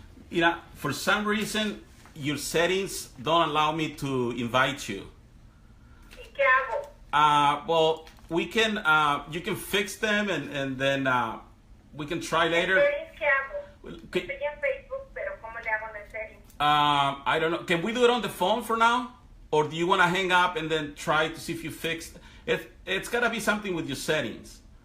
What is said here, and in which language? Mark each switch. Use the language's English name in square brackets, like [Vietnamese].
[Spanish] Mira, [English] for some reason, your settings don't allow me to invite you. [Spanish] ¿Y qué hago? [English] Well, we can, you can fix them and then we can try later. [Spanish] ¿Settings qué hago? [English] Okay. [Spanish] Estoy en Facebook, pero ¿cómo le hago en el settings? [English] I don't know. Can we do it on the phone for now? Or do you want to hang up and then try to see if you fixed it? It's got to be something with your settings.